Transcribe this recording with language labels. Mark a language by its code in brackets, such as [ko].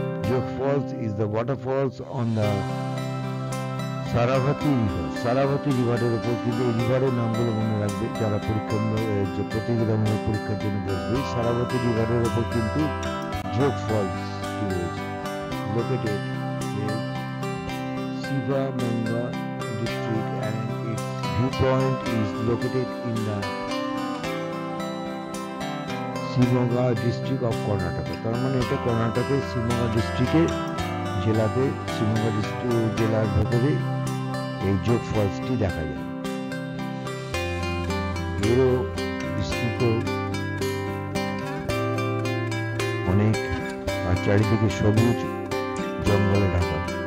[en] Jog falls is the waterfalls on the Sharavathi river. [bn] সারাভাতি রিভারের উপর, কিন্তু এই রিভারের নামগুলো মনে রাখবে যারা প্রতিযোগিতামূলক পরীক্ষার জন্য বসবে। সারাভাতি রিভারের উপর কিন্তু যোগ ফলস রয়েছে। [en] Located in Shivamogga district and its viewpoint is located in the Shivamogga district of Karnataka। [bn] তার মানে এটা কর্ণাটকের শিবমোগা ডিস্ট্রিক্টের জেলাতে, শিবমোগা ডিস্ট্রিক্ট জেলার ভেতরে এই যোগ ফলসটি দেখা যায়। এরও বিস্তৃত অনেক, আর চারিদিকে সবুজ জঙ্গলে ঢাকা।